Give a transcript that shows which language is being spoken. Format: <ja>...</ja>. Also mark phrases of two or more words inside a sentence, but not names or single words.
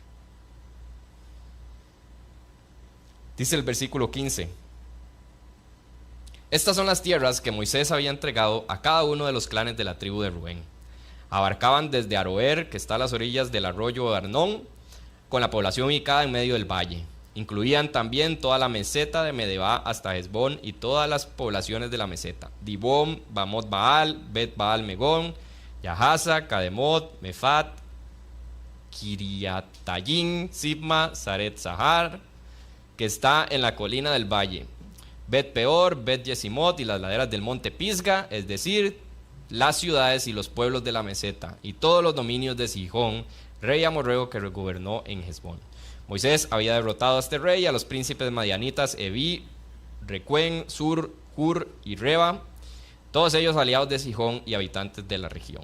<es>Dice el versículo 15: estas son las tierras que Moisés había entregado a cada uno de los clanes de la tribu de Rubén. Abarcaban desde Aroer, que está a las orillas del arroyo de Arnón, con la población ubicada en medio del valle. Incluían también toda la meseta de Medeba hasta Hesbón y todas las poblaciones de la meseta: Dibón, Bamot Baal, Bet Baal Megón, Yahaza, Kademot, Mefat, Kiriatayim, Sibma, Saret Zahar, que está en la colina del valle, Bet Peor, Bet Yesimot y las laderas del monte Pisga, es decir, las ciudades y los pueblos de la meseta, y todos los dominios de Sihón, rey amorreo que gobernó en Hesbón. Moisés había derrotado a este rey y a los príncipes madianitas Evi, Recuén, Sur, Hur y Reba, todos ellos aliados de Sihón y habitantes de la región.</es>